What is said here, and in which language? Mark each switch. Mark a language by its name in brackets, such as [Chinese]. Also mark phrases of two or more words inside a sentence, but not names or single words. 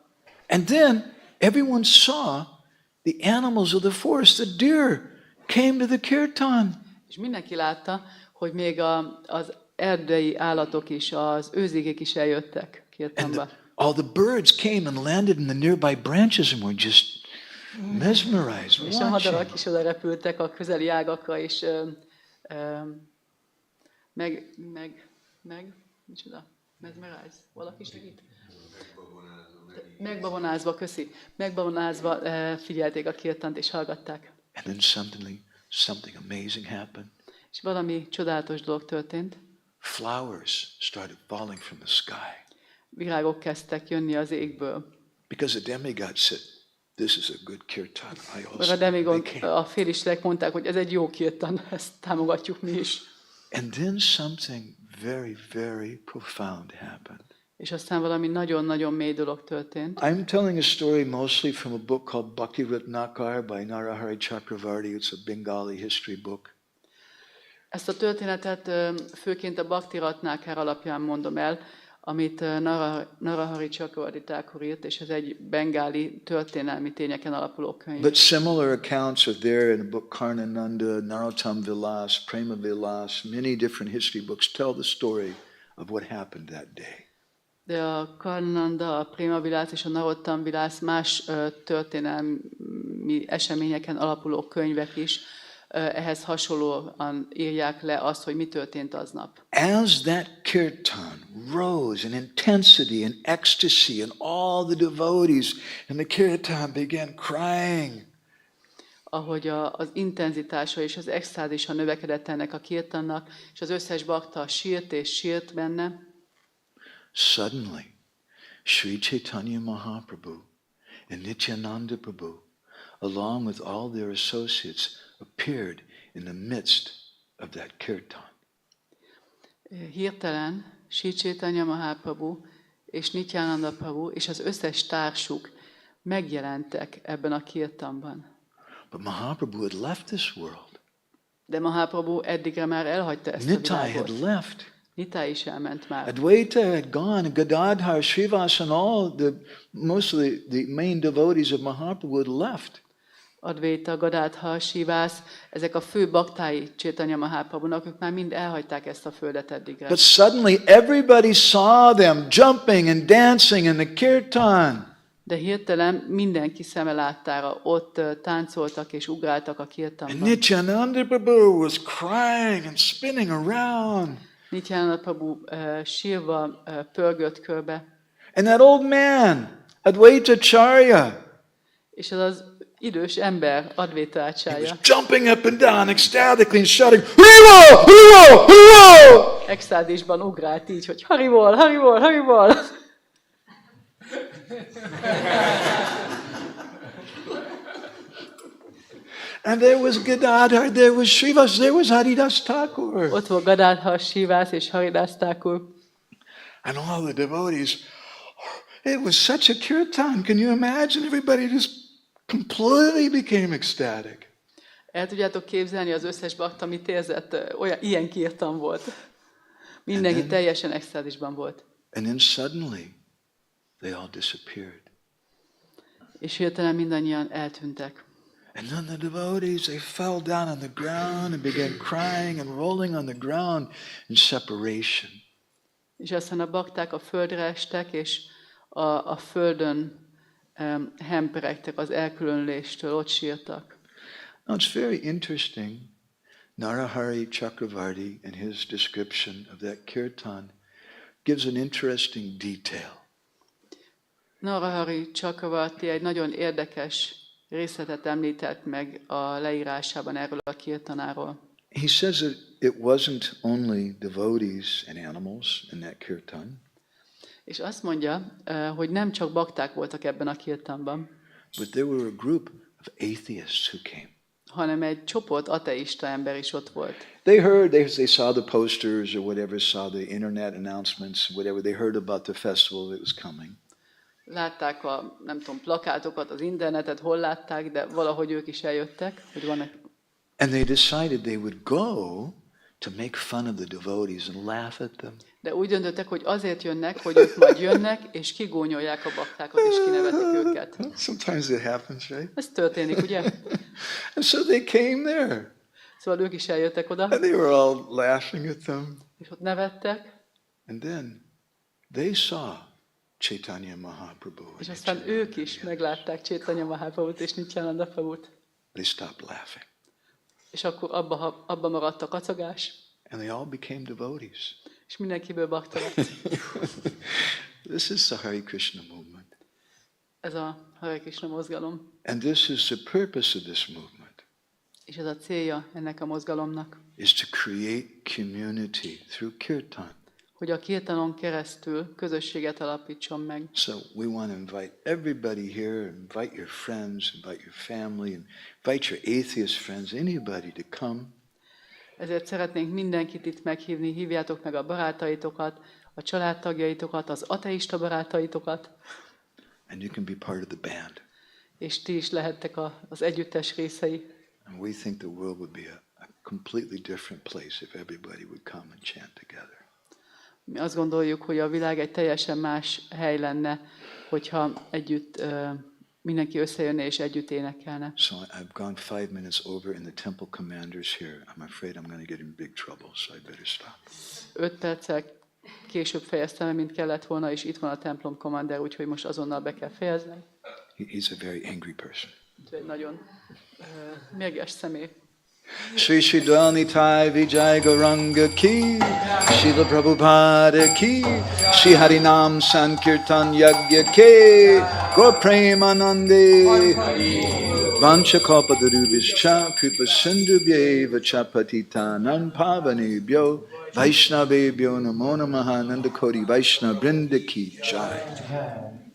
[English] And then everyone saw the animals of the forest, the deer, came to the kirtan. [Hungarian] És mindenki látta, hogy még az erdei állatok is, az őzigék is eljöttek [English] And [Hungarian] kirtanba. [English] all the birds came and landed in the nearby branches and were just mesmerized, [Hungarian] És a [English] watching. [Hungarian] madarak is oda repültek a közeli ágakra, és micsoda? Mesmerize? Valaki segít? Megbabonázva, köszi. Megbabonázva figyelték a kirtant és hallgatták. [English] And then something amazing happened. [Hungarian] És valami csodálatos dolog történt. [English] Flowers started falling from the sky. [Hungarian] Virágok kezdtek jönni az égből. [English] Because the demigods said, this is a good kirtan. I [Hungarian] Mert [English] also [Hungarian] a demigond, [English] they came. [Hungarian] a félisleg mondták, hogy ez egy jó kirtan, ezt támogatjuk mi is. [English] And then something very, very profound happened. [Hungarian] És aztán valami nagyon-nagyon mély dolog történt. [English] I'm telling a story mostly from a book called Bhakti Ratnakar by Narahari Chakravarti. It's a Bengali history book. [Hungarian] Ezt a történetet főként a Bhakti Ratnakar alapján mondom el, amit Narahari Chakravarti Thakur írt, és ez egy bengáli történelmi tényeken alapuló könyv. [English] But similar accounts are there in the book Karnananda, Narottam Vilas, Prema Vilas. Many different history books tell the story of what happened that day. [Hungarian] De a Karnananda, a Prema Vilas és a Narottam Vilas más történelmi eseményeken alapuló könyvek is ehhez hasonlóan írják le azt, hogy mi történt aznap. [English] As that kirtan rose in intensity and ecstasy, and all the devotees in the kirtan began crying, [Hungarian] Ahogy az intenzitása és az extázisa növekedett ennek a kirtannak, és az összes bakta sírt és sírt benne, [English] suddenly Sri Chaitanya Mahaprabhu and Nityananda Prabhu, along with all their associates, appeared in the midst of that kirtan. [Hungarian] hirtelen Sri Chaitanya Mahaprabhu és Nityananda Prabhu és az összes társuk megjelentek ebben a kirtanban. [English] But Mahaprabhu had left this world. [Hungarian] De Mahaprabhu eddigre már elhagyta ezt a [English] Nitai had [Hungarian] világot. [English] left. [Hungarian] Nitai is elment már. [English] Advaita had gone. Gadadhar, Srivas, and all most of the main devotees of Mahaprabhu had left. [Hungarian] Advaita, Gadadhar, Sivász, ezek a fő baktái Chaitanya Mahaprabhunak, ők már mind elhagyták ezt a földet eddigre. [English] But suddenly everybody saw them jumping and dancing in the kirtan. [Hungarian] De hirtelen mindenki szeme láttára ott táncoltak és ugráltak a [English] And [Hungarian] kirtanban. [English] Nityananda Prabhu was crying and spinning around. [Hungarian] Nityananda Prabhu sírva pörgött körbe, [English] And that old man, Advaita Charya, [Hungarian] és az idős ember, Advaita he was Acharya, [English] jumping up and down ecstatically and shouting, Haribo! Haribo! Haribo! [Hungarian] extázisban ugrált így, hogy Haribol, Haribol, Haribol! [English] And there was Gadadhar, there was Srivas, there was Haridas Thakur. [Hungarian] Ott volt Gadadhar, Sivász és Haridas Thakur. [English] And all the devotees, it was such a kirtan. Can you imagine? Everybody just completely became ecstatic. [Hungarian] El tudjátok képzelni, az összes bakta mit érzett? Ilyen kirtan volt. Mindenki teljesen extázisban volt. [English] And then suddenly, they all disappeared. [Hungarian] És hirtelen mindannyian eltűntek. [English] And then the devotees, they fell down on the ground and began crying and rolling on the ground in separation. [Hungarian] És aztán a bakták a földre estek, és a földön hemperegtek az elkülönüléstől, ott sírtak. [English] Now it's very interesting. Narahari Chakravarti, in his description of that kirtan, gives an interesting detail. [Hungarian] Narahari Chakravarti egy nagyon érdekes részletet említett meg a leírásában erről a kirtanáról. [English] He says that it wasn't only devotees and animals in that kirtan, [Hungarian] És azt mondja, hogy nem csak bakták voltak ebben a kirtanban, [English] but there were a group of atheists who came. [Hungarian] hanem egy csoport ateista ember is ott volt. [English] They heard, they saw the posters or whatever, saw the internet announcements, whatever. They heard about the festival that was coming. [Hungarian] Látták a, nem tudom, plakátokat, az internetet, hol látták, de valahogy ők is eljöttek, hogy vannak. [English] And they decided they would go to make fun of the devotees and laugh at them. [Hungarian] De úgy döntöttek, hogy azért jönnek, hogy ők majd jönnek, és kigónyolják a baktákat, és kinevetik őket. [English] Sometimes it happens, right? [Hungarian] Ez történik, ugye? [English] And so they came there. [Hungarian] Szóval ők is eljöttek oda, [English] And they were all laughing at them. [Hungarian] és ott nevettek, [English] And then they saw Chaitanya Mahaprabhu. and [Hungarian] és aztán Nityananda ők is [English] and [Hungarian] meglátták Chaitanya Mahaprabhut és Nityananda Prabhut, [English] they stopped laughing. [Hungarian] és akkor abba maradt a kacagás, [English] And they all became devotees. [Hungarian] és mindenkiből bakta lett. [English] This is the Hare Krishna movement. [Hungarian] Ez a Hare Krishna mozgalom. [English] And this is the purpose of this movement, [Hungarian] És ez a célja ennek a mozgalomnak, [English] is to create community through kirtan. [Hungarian] hogy a kirtanon keresztül közösséget alapítson meg. [English] So we want to invite everybody here, invite your friends, invite your family, and invite your atheist friends, anybody to come. [Hungarian] Ezért szeretnénk mindenkit itt meghívni, hívjátok meg a barátaitokat, a családtagjaitokat, az ateista barátaitokat, [English] And you can be part of the band. [Hungarian] és ti is lehettek az együttes részei. [English] And we think the world would be a completely different place if everybody would come and chant together. [Hungarian] Mi azt gondoljuk, hogy a világ egy teljesen más hely lenne, hogyha együtt mindenki összejönne és együtt énekelne. [English] So I've gone 5 minutes over and the temple commander's here. I'm afraid I'm going to get in big trouble, so I better stop. [Hungarian] 5 perccel később fejeztem, mint kellett volna, és itt van a templom commander, úgyhogy most azonnal be kell fejeznem. [English] He's a very angry person. [Hungarian] Egy nagyon mérges személy. [Sanskrit] श्री श्री द्वनिताइ विजय गौराङ्ग कि, श्रील प्रभुपाद कि, श्री हरिनाम सङ्कीर्तन यज्ञ के, गौर प्रेमानन्दे, वाञ्छाकल्पतरुभिश्च, कृपा सिन्धुभ्येव चपतितानाम् पावनेभ्यो, वैष्णवेभ्यो नमो नमः नन्दकोटि वैष्णव वृन्द कि जय.